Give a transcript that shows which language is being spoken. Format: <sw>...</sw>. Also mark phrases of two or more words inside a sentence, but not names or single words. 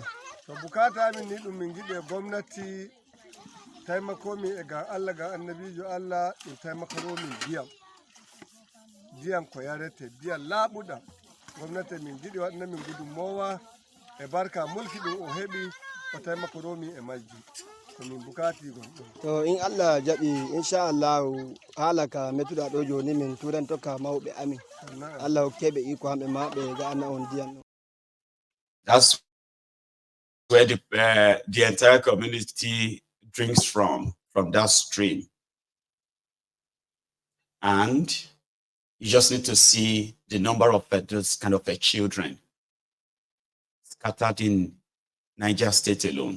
<ff>To bukata amin ni ɗum min giɗe gomnati taimakomi e ga Allah ga annabijo Allah ɗum taimakoromin diyam ko yarete diyam laaɓuɗam gomnati min giɗi waɗana min gudunmowa e barka mulki ɗum o heɓi o taimakoromi e majji ko min bukati gon ɗum. To in Allah jaɓi inchallah haalaka mettuɗa ɗo joni min turan tokka mawɓe amin. Allah keɓe iko hamɓe maɓe ga anna on diyan.</ff> <en>That's where the entire community drinks from that stream. And you just need to see the number of those kind of children scattered in Niger State alone.</en>